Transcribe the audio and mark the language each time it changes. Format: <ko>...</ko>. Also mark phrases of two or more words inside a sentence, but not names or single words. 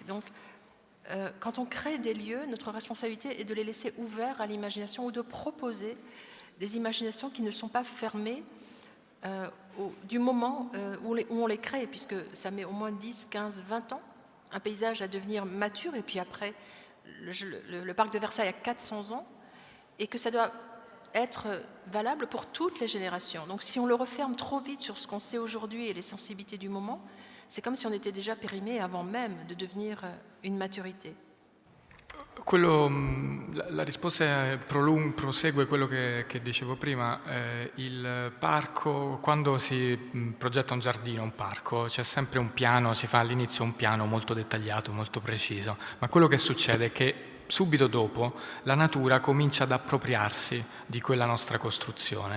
<fr>Donc, quand on crée des lieux, notre responsabilité est de les laisser ouverts à l'imagination ou de proposer des imaginations qui ne sont pas fermées du moment où on les crée, puisque ça met au moins 10, 15, 20 ans, un paysage à devenir mature, et puis après, le parc de Versailles a 400 ans, et que ça doit être valable pour toutes les générations. Donc si on le referme trop vite sur ce qu'on sait aujourd'hui et les sensibilités du moment, c'est comme si on était déjà périmé avant même de devenir une maturité.</fr> <it>La risposta prosegue quello che dicevo prima. Il parco, quando si progetta un giardino, un parco, c'è sempre un piano, si fa all'inizio un piano molto dettagliato, molto preciso, ma quello che succede è che subito dopo la natura comincia ad appropriarsi di quella nostra costruzione.</it>